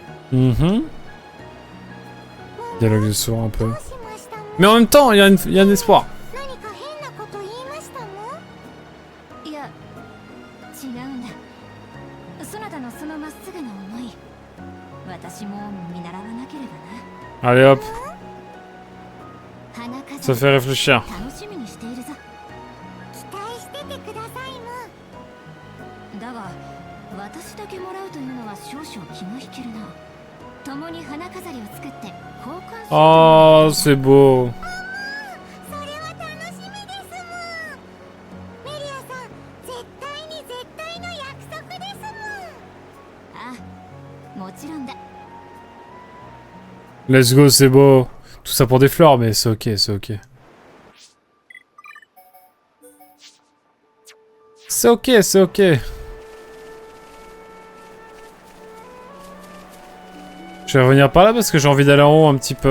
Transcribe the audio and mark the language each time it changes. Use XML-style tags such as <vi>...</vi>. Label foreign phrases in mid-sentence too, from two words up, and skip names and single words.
<fr>Mhm. Dialogue de sourd un peu.</fr> <ja>どうしましたの？</ja> <fr>Mais en même temps, il y a un espoir.</fr> <ja>何か変なこと言いましたの？いや違うんだ。そなたのそのまっすぐな思い、私も見習わなければな。</ja> <fr>Allez hop,</fr> <ja>花飾</ja> <fr>ça</fr> <ja>り</ja> <fr>fait réfléchir.</fr> <ja>楽しみにしているぞ。期待しててくださいむ。だが私だけもらうというのは少々気が引けるな。共に花飾りを作って交換すると</ja> <fr>Oh, c'est beau.</fr> <ja>それは楽しみですむ。メリアさん、絶対の約束ですむ。ああ、もちろんだ。</ja> <en>Let's go,</en> <fr>c'est beau. Tout ça pour des fleurs, mais c'est ok, c'est ok. C'est ok, c'est ok. Je vais revenir par là parce que j'ai envie d'aller en haut un petit peu.</fr>